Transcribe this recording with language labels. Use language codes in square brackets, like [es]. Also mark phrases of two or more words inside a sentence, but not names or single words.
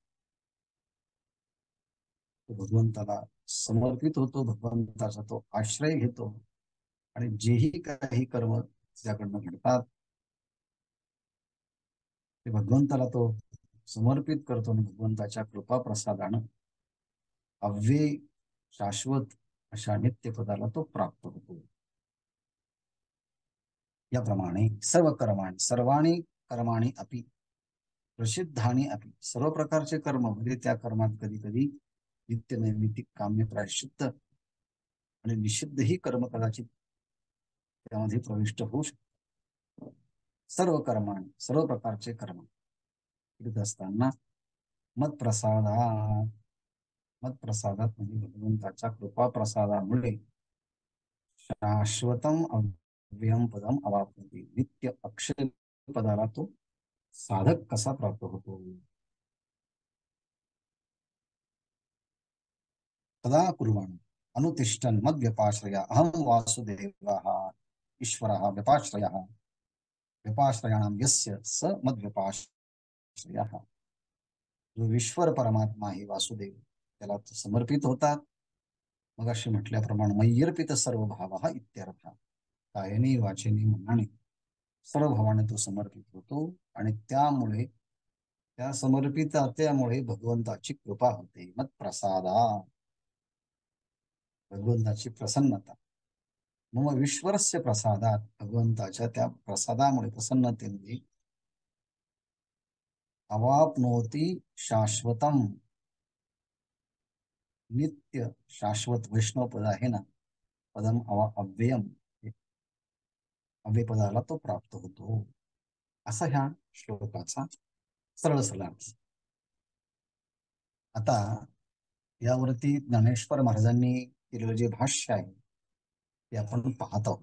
[mr] तो भगवंताला समर्पित होतो, भगवंताचा तो आश्रय घेतो आणि जेही काही कर्म त्याच्याकडनं घडतात ते भगवंताला तो समर्पित करतो आणि भगवंताच्या कृपा प्रसादानं अव्यय शाश्वत अशा नित्यपदाला तो प्राप्त होतो. याप्रमाणे [sa] सर्व कर्माणी सर्वाणी कर्माणी अपि प्रसिद्धानी अपि [mr] सर्व प्रकारचे कर्म म्हणजे त्या कर्मात कधी कधी नित्य नैमित्तिक काम्य प्रायश्चित्त आणि निषिद्धही कर्म कदाचित त्यामध्ये प्रविष्ट होऊ शकतात. [sa] सर्व कर्माणी [mr] सर्व प्रकारचे कर्म करीत असताना [sa] मत्प्रसादात मत्प्रसादात [mr] म्हणजे भगवंताच्या कृपा प्रसादामुळे [sa] शाश्वतम अव्ययम पदम अवाप्नोति [mr] नित्य अक्षय पदाला तो साधक कसा प्राप्त होतो. [sa] तदा कुर्वाण अनुतिष्ठन् मद्व्यपाश्रया अहम वासुदेवः ईश्वरः व्यपाश्रयः व्यपाश्रयाणां यस्य स मद्व्यपाश्रयः. [mr] जो ईश्वर परमात्मा आहे वासुदेव त्याला समर्पित होतात. मग असे म्हटल्याप्रमाणे [sa] मय्यर्पित सर्व भाव इत्यर्थ. [mr] कायने वाचेने मनाने सर्व भावाने तो समर्पित होतो आणि त्यामुळे त्या समर्पिततेमुळे भगवंताची कृपा होते. [sa] मत प्रसादा [mr] भगवंताची प्रसन्नता. मग [sa] विश्वरस्य प्रसादात [mr] भगवंताच्या त्या प्रसादामुळे प्रसन्नतेमुळे [sa] अवाप्नोती शाश्वतम [mr] नित्य शाश्वत वैष्णव पद आहे ना [sa] पदम अव्ययम [mr] अव्यय पदाला तो प्राप्त होतो. असा ह्या श्लोकाचा सरळ सरळ अर्थ. आता यावरती ज्ञानेश्वर महाराजांनी केलेलं जे भाष्य आहे ते आपण पाहत आहोत.